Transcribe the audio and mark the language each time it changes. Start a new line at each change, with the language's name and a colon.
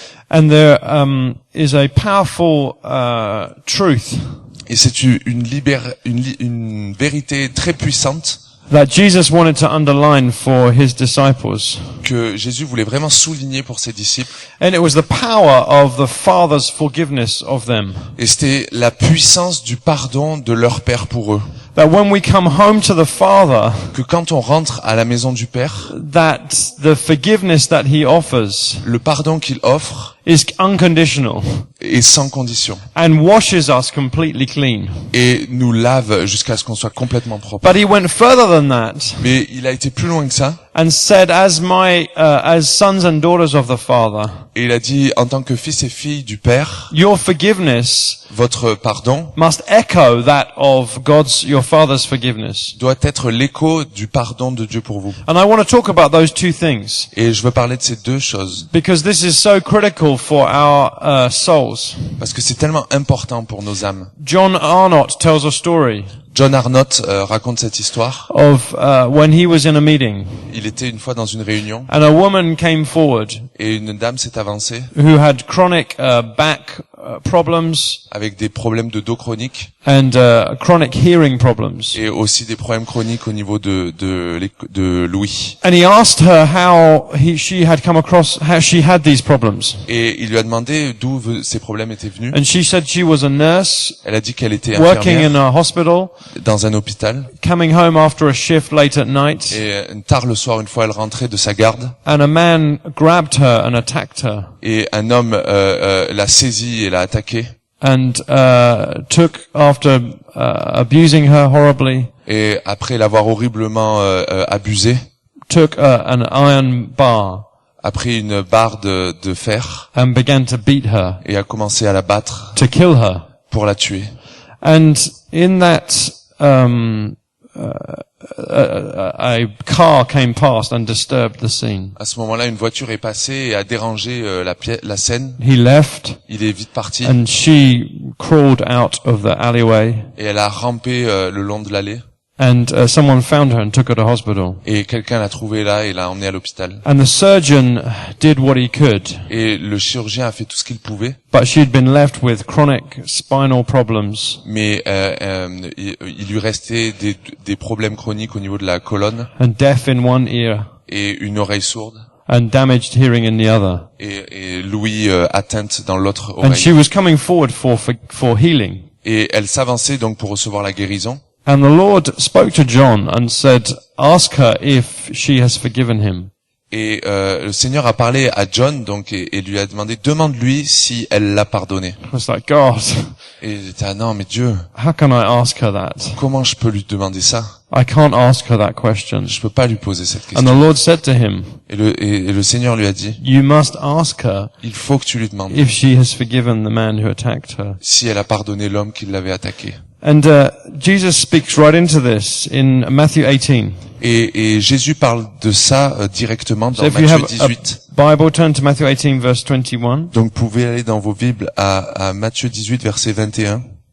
English: And there is a powerful truth
French: Et c'est une vérité très puissante
English: that Jesus wanted to underline for his disciples.
French: que Jésus voulait vraiment souligner pour ses disciples.
English: And it was the power of the Father's forgiveness of them.
French: Et c'était la puissance du pardon de leur Père pour eux.
English: That when we come home to the Father,
French: Que quand on rentre à la maison du Père,
English: that the forgiveness that he offers
French: le pardon qu'il offre
English: is unconditional
French: est sans condition.
English: and washes us completely clean.
French: Et nous lave jusqu'à ce qu'on soit complètement propre.
English: But he went further than that
French: Mais il a été plus loin que ça.
English: and said, as sons and daughters of the Father,
French: Et il a dit, en tant que fils et filles du Père,
English: your forgiveness
French: votre pardon
English: must echo that of your Father's forgiveness.
French: doit être l'écho du pardon de Dieu pour vous.
English: And I want to talk about those two things
French: Et je veux parler de ces deux choses,
English: because this is so critical for our souls.
French: parce que c'est tellement important pour nos âmes.
English: John Arnott tells a story
French: John Arnott raconte cette histoire.
English: of when he was in a meeting
French: Il était une fois dans une réunion,
English: and a woman came forward
French: et une dame s'est avancée
English: who had chronic back problems
French: avec des problèmes de dos chroniques,
English: and chronic hearing problems.
French: et aussi des problèmes chroniques au niveau de l'ouïe.
English: And he asked her how she had these problems.
French: Et il lui a demandé d'où ces problèmes étaient venus.
English: And she said she was a nurse
French: Elle a dit qu'elle était
English: working
French: infirmière
English: in a hospital,
French: dans un hôpital,
English: coming home after a shift late at night,
French: et tard le soir, une fois elle rentrait de sa garde,
English: and a man grabbed her and attacked her
French: et un homme l'a saisie et l'a attaquée,
English: and took, after abusing her horribly,
French: et après l'avoir horriblement abusée,
English: took an iron bar
French: a pris une barre de fer
English: and began to beat her
French: et a commencé à la battre
English: to kill her.
French: pour la tuer.
English: And in that, a car came past and disturbed the scene.
French: À ce moment-là, une voiture est passée et a dérangé la scène.
English: He left
French: Il est vite parti
English: and she crawled out of the alleyway
French: et elle a rampé le long de l'allée.
English: and someone found her and took her to hospital.
French: Et quelqu'un l'a trouvée là et l'a emmenée à l'hôpital.
English: And the surgeon did what he could,
French: Et le chirurgien a fait tout ce qu'il pouvait,
English: but she'd been left with chronic spinal problems
French: mais il lui restait des problèmes chroniques au niveau de la colonne
English: and deaf in one ear
French: et une oreille sourde
English: and damaged hearing in the other.
French: et l'ouïe atteinte dans l'autre
English: And she
French: oreille.
English: was coming forward for healing.
French: Et elle s'avançait donc pour recevoir la guérison.
English: And the Lord spoke to John and said, ask her if she has forgiven him.
French: Et le Seigneur a parlé à John donc et lui a demandé, demande-lui si elle l'a pardonné.
English: I was like, God,
French: Et il était, ah non mais Dieu,
English: how can I ask her that?
French: comment je peux lui demander ça?
English: I can't ask her that question.
French: Je peux pas lui poser cette
English: And the
French: question.
English: Lord said to him,
French: Et le Seigneur lui a dit,
English: you must ask her
French: il faut que tu lui demandes
English: if she has forgiven the man who attacked her.
French: si elle a pardonné l'homme qui l'avait attaqué.
English: And Jesus speaks right into this in Matthew 18.
French: Et Jésus parle de ça directement
English: So
French: dans
English: if you
French: Matthieu
English: have
French: 18.
English: a Bible, turn to Matthew 18 verse 21.
French: Donc vous pouvez aller dans vos Bibles à Matthieu 18 verset 21.